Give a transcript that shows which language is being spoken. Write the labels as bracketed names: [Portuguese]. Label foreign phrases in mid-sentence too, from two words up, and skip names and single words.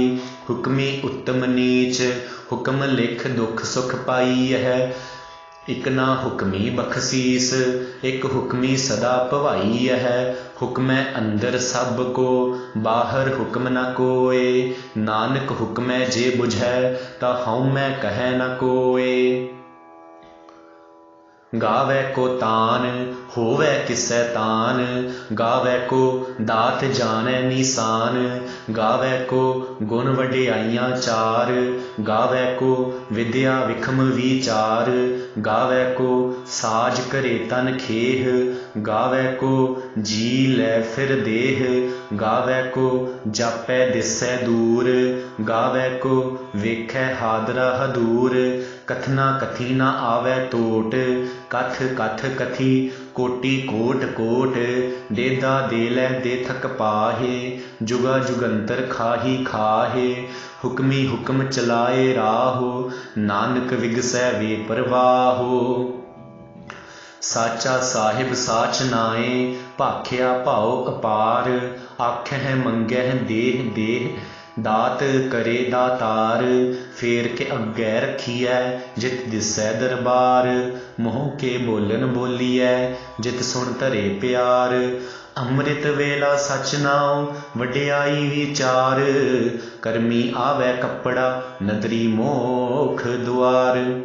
[Punjabi] ਹੁਕਮੀ ਉਤਮ ਨੀਚ ਹੁਕਮ ਲਿਖ ਦੁਖ ਸੁਖ ਪਾਈ ਹੈ, ਇਕ ਨਾ ਹੁਕਮੀ ਬਖਸੀਸ ਇਕ ਹੁਕਮੀ ਸਦਾ ਭਵਾਈ ਹੈ। ਹੁਕਮੈ ਅੰਦਰ ਸਭ ਕੋ ਬਾਹਰ ਹੁਕਮ ਨ ਕੋਇ, ਨਾਨਕ ਹੁਕਮੈ ਜੇ ਬੁਝੈ ਤਾ ਹਉਮੈ ਕਹੈ ਨ ਕੋਇ। ਗਾਵੈ ਕੋ ਤਾਣ ਹੋਵੈ ਕਿਸੈ ਤਾਣ, ਗਾਵੈ ਕੋ ਦਾਤ ਜਾਣੈ ਨੀਸਾਣ। ਗਾਵੈ ਕੋ ਗੁਣ ਵਡਿਆਈਆਂ ਚਾਰ, ਗਾਵੈ ਕੋ ਵਿਦਿਆ ਵਿਖਮ ਵੀਚਾਰ। ਗਾਵੈ ਕੋ ਸਾਜ ਕਰੇ ਤਨ ਖੇਹ, ਗਾਵੈ ਕੋ ਜੀ ਲੈ ਫਿਰ ਦੇਹ। ਗਾਵੈ ਕੋ ਜਾਪੈ ਦਿਸੈ ਦੂਰ, ਗਾਵੈ ਕੋ ਵੇਖੈ ਹਾਦਰਾ ਹਦੂਰ। ਕਥਨਾ ਕਥੀ ਨਾ ਆਵੈ ਤੋਟ, ਕਥ ਕਥ ਕਥੀ ਕੋਟੀ ਕੋਟ ਕੋਟ। ਦੇਦਾ ਦੇ ਲੈਦੇ ਥਕ ਪਾਹਿ, ਜੁਗਾ ਜੁਗੰਤਰ ਖਾਹੀ ਖਾਹਿ। ਹੁਕਮੀ ਹੁਕਮ ਚਲਾਏ ਰਾਹੋ, ਨਾਨਕ ਵਿਗਸੈ ਵੇਪਰਵਾਹੋ। ਸਾਚਾ ਸਾਹਿਬ ਸਾਚ ਨਾਇ, ਭਾਖਿਆ ਭਾਓ ਅਪਾਰ। ਆਖਹਿ ਮੰਗਹਿ ਦੇਹ ਦੇਹ, ਦਾਤ ਕਰੇ ਦਾਤਾਰ। ਫੇਰ ਕੇ ਅੱਗੈ ਰਖੀਐ ਜਿਤ ਦਿਸੈ ਦਰਬਾਰ, ਮੋਹ ਕੇ ਬੋਲਣ ਬੋਲੀਐ ਜਿਤ ਸੁਣ ਧਰੇ ਪਿਆਰ। ਅੰਮ੍ਰਿਤ ਵੇਲਾ ਸਚ ਨਾਓ ਵਡਿਆਈ ਵੀਚਾਰ, ਕਰਮੀ ਆਵੈ ਕਪੜਾ ਨਦਰੀ ਮੋਖ ਦੁਆਰ।